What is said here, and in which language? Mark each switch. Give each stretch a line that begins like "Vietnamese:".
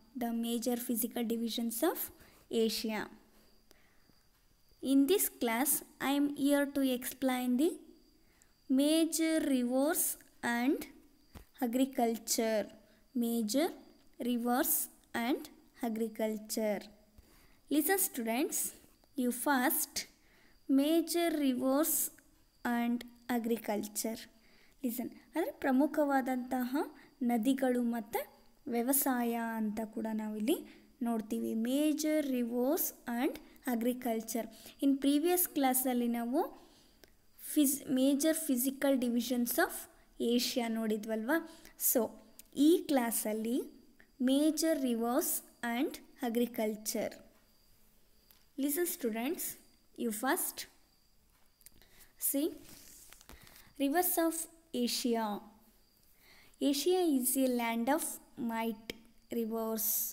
English: The major physical divisions of Asia. In this class, I am here to explain the major rivers and agriculture. Major rivers and agriculture. Listen, students, you first major rivers and agriculture.
Kannada: Listen ಅಂದರೆ ಪ್ರಮುಖವಾದಂತಹ ನದಿಗಳು ಮತ್ತು ವ್ಯವಸಾಯ ಅಂತ ಕೂಡ ನಾವಿಲ್ಲಿ ನೋಡ್ತೀವಿ.
English: Major rivers and agriculture. In previous ಕ್ಲಾಸಲ್ಲಿ ನಾವು major physical divisions of Asia ನೋಡಿದ್ವಲ್ವಾ. So
Kannada: ಈ ಕ್ಲಾಸಲ್ಲಿ
English: Major rivers and agriculture. Listen students, you first see rivers of Asia. Asia is a land of might rivers.